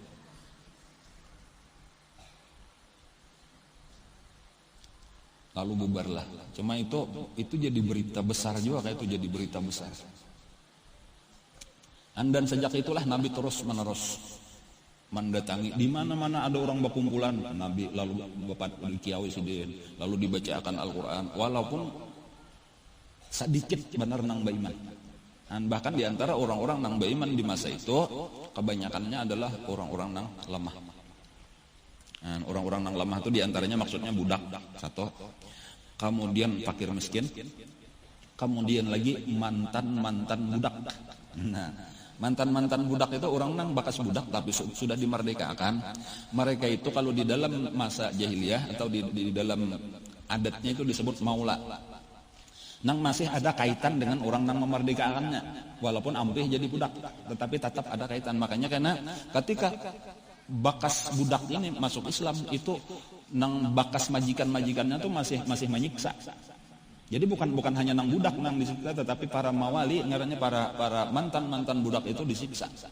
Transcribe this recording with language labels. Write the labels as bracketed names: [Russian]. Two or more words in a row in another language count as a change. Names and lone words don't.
[Indonesian] Lalu bubarlah. Cuma itu jadi berita besar juga, kayak itu jadi berita besar. Dan sejak itulah Nabi terus menerus mendatangi di mana-mana ada orang berkumpulan, Nabi lalu bapak dikiawi sidin, lalu dibacakan Al-Qur'an walaupun sedikit benar nang baiman. Dan bahkan di antara orang-orang nang baiman di masa itu kebanyakannya adalah orang-orang nang lemah. Dan orang-orang nang lemah itu diantaranya maksudnya budak satu, kemudian fakir miskin, kemudian lagi mantan budak. Nah, mantan budak itu orang nang bakas budak tapi sudah dimerdekakan. Mereka itu kalau di dalam masa jahiliyah atau di dalam adatnya itu disebut maula. Nang masih ada kaitan dengan orang nang memerdekakannya, walaupun ampih jadi budak, tetapi tetap ada kaitan. Makanya karena ketika bakas budak ini masuk Islam itu nang bakas majikannya tuh masih menyiksa. Jadi bukan hanya nang budak nang disiksa, tetapi para mawali ngarannya para mantan budak itu disiksa.